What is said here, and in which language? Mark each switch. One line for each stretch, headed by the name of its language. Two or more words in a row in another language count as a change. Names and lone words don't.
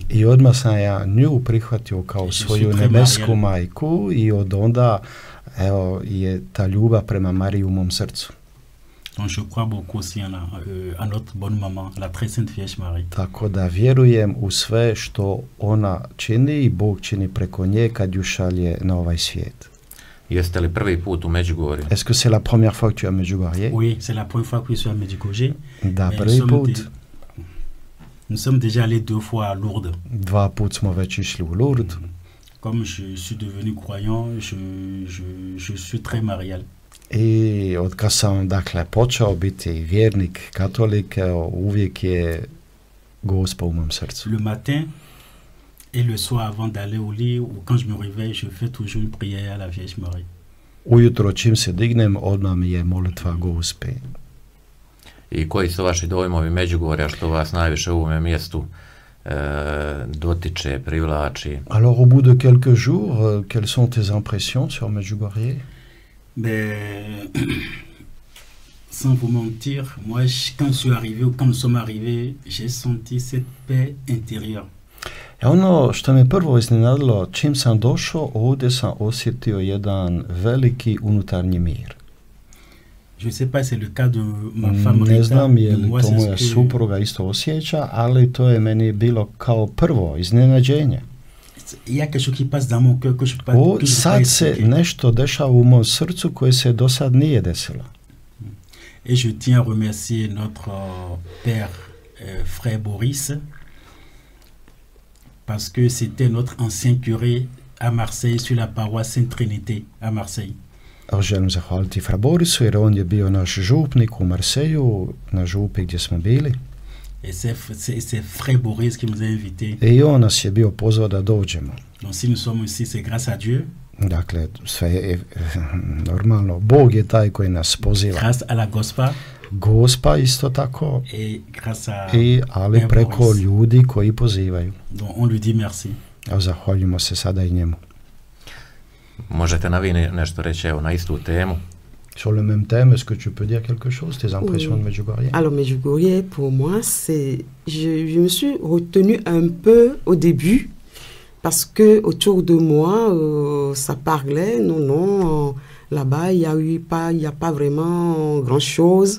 Croatian: I odmah sam ja nju prihvatio kao svoju nebesku majku i od onda, evo, je ta ljubav prema Mariji u mom srcu.
French: Donc je crois beaucoup aussi à notre bonne maman, la très sainte Vierge Marie.
Croatian: Tako da vjerujem u sve što ona čini i Bog čini preko nje kad ju šalje na ovaj svijet. Jeste li prvi put u Međugorju?
French: Est-ce que c'est la première fois que tu es à Medjugorje? Oui, c'est la première fois que je suis à Medjugorje.
Croatian: Da, prvi put.
French: Nous sommes déjà allés 2 fois à Lourdes.
Croatian: 2 put smo već išli u Lourdes.
French: Comme je suis devenu croyant, je suis très marial.
Croatian: I od kad sam, dakle, počeo biti vjernik, katolik, uvijek je Gospa u mom srcu.
French: Le matin et le soir avant d'aller au lit, ou quand je me réveille, je fais toujours une prière à la Vierge Marie.
Croatian: Ujutro čim se dignem, odmah mi je molitva Gospe. I koji su vaši dojmovi Međugorja, što vas najviše u ovome mjestu dotiče, privlači?
French: Alors, au bout de quelques jours, quelles sont tes impressions sur Medjugorje? Ben, sans vous mentir, moi, quand je suis arrivé, ou quand nous sommes arrivés, j'ai senti cette paix intérieure.
Croatian: Ono što me prvo iznenadilo, čim sam došao, ovdje sam osjetio jedan veliki unutarnji mir.
French: Je ne sais pas si c'est le cas de ma femme Rita.
Croatian: Ne znam je li to moja supruga isto osjeća, ali to je meni bilo kao prvo iznenađenje.
French: il y a quelque chose qui passe dans mon cœur que je ne peux pas
Croatian: Sad se
French: expliquer.
Croatian: nešto dešava u mom srcu koje se do sad nije desilo.
French: Et je tiens à remercier notre père, frère Boris, parce que c'était notre ancien curé à Marseille, sur la paroisse Sainte-Trinité à Marseille.
Croatian: A želim zahvaliti Fra Borisu jer on je bio naš župnik u Marseju, na župi gdje smo bili.
French: Et c'est frère Boris qui nous a invités.
Croatian: I on nas je bio pozvao da dođemo.
French: Donc si nous sommes ici, c'est grâce à Dieu.
Croatian: Dakle, sve je normalno. Bog je taj koji nas poziva.
French: Grâce à la Gospa.
Croatian: Gospa isto tako.
French: Et grâce à
Croatian: Ali preko
French: Boris.
Croatian: ljudi koji pozivaju.
French: Donc on lui dit merci.
Croatian: A zahvaljujemo se sada i njemu. Možete na vi nešto reći evo, na istu temu?
French: Sur le même thème, est-ce que tu peux dire quelque chose, tes impressions de Medjugorje? Alors, Medjugorje, pour moi, c'est... Je me suis retenue un peu au début, parce que autour de moi, ça parlait, non, là-bas, il n'y a pas vraiment grand-chose.